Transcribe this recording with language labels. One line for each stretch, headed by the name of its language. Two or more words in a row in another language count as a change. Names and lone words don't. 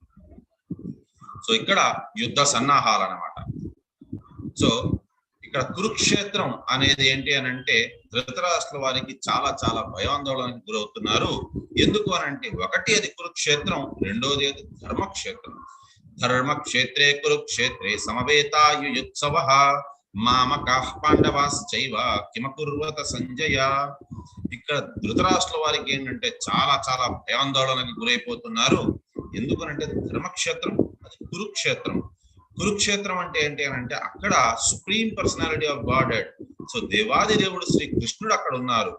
Telugu: సో ఇక్కడ యుద్ధ సన్నాహాలు అన్నమాట. సో ఇక్కడ కురుక్షేత్రం అనేది ఏంటి అని అంటే ధృతరాష్ట్ర వారికి చాలా చాలా భయాందోళనకి గురవుతున్నారు. ఎందుకు అని అంటే ఒకటి అది కురుక్షేత్రం, రెండోది అది ధర్మక్షేత్రం.
Sanskrit: ధర్మక్షేత్రే కురుక్షేత్రే సమవేతాయుయుత్సవః మామకాః పాండవాశ్చైవ కిమకుర్వత సంజయ.
Telugu: ఇక్కడ ధృతరాష్ట్ర వారికి ఏంటంటే చాలా చాలా భయాందోళనకి గురైపోతున్నారు. ఎందుకనంటే ధర్మక్షేత్రం, అది కురుక్షేత్రం. కురుక్షేత్రం అంటే ఏంటి అని అంటే అక్కడ
English: supreme personality of god head,
Telugu: సో దేవాది దేవుడు శ్రీ కృష్ణుడు అక్కడ ఉన్నారు.